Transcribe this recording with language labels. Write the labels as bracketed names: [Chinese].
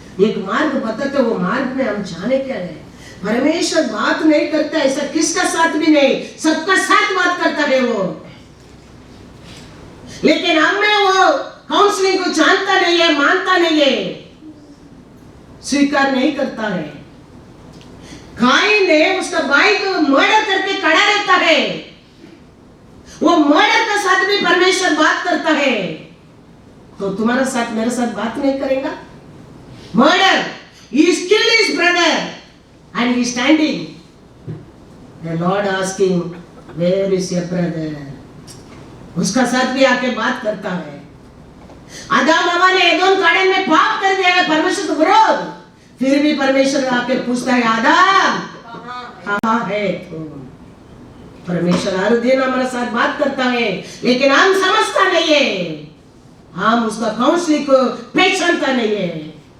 [Hindi] एक मार्ग बताते, वो मार्ग में हम जाने क्या है। परमेश्वर बात नहीं करता ऐसा किसका साथ भी नहीं, सबका साथ बात करता है वो, लेकिन हमें वो काउंसलिंग को जानता नहीं है, मानता नहीं है, स्वीकार नहीं करता है। काइन ने उसका भाई को मर्डर करके खड़ा रहता है, वो मर्डर का साथ भी परमेश्वर बात करता है। तो तुम्हारा साथ मेरे साथ बात नहीं करेगा? [English] Murder, he killed his brother and he standing. The Lord asking, where is your brother? [Hindi] उसका साथ भी आके बात करता है। आदम हवा ने एदोम गार्डन में पाप कर दिया, परमेश्वर को विरोध, फिर भी परमेश्वर आके पूछता है आदम कहाँ है तुम? परमेश्वर हर दिन हमारे साथ बात करता है, लेकिन हम समझता नहीं है, हम उसका काउंसलिंग को पहचानता नहीं है।